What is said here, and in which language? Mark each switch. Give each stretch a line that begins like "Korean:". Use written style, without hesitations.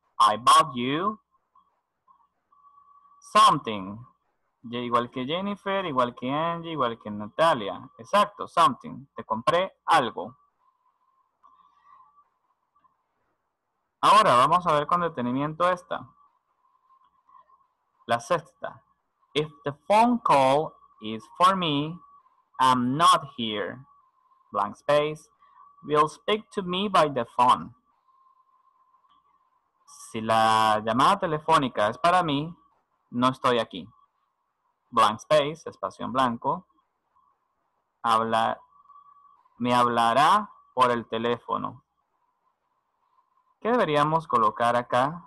English: I bought you something.
Spanish: Igual que Jennifer, igual que Angie, igual que Natalia. Exacto, something. Te compré algo. Ahora vamos a ver con detenimiento esta. La sexta.
English: If the phone call is for me, I'm not here. Blank space. Will speak to me by the phone.
Spanish: Si la llamada telefónica es para mí, no estoy aquí.
English: Blank space,
Spanish: espacio en blanco. Me hablará por el teléfono. ¿Qué deberíamos colocar acá?